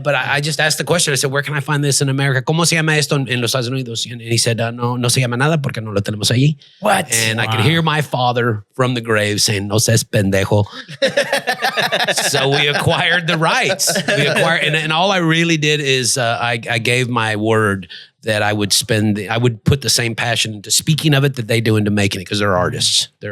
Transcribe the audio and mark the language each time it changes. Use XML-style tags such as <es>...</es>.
<en>But I just asked the question. I said, where can I find this in America?</en> <es>¿Cómo se llama esto en los Estados Unidos?</es> <en>And he said,</en> <es>no se llama nada porque no lo tenemos allí.</es> <en>What? And I could hear my father from the grave saying,</en> <es>no seas pendejo.</es> <en>So we acquired the rights. And all I really did is I gave my word that I would put the same passion into speaking of it that they do into making it, because they're artists.</en>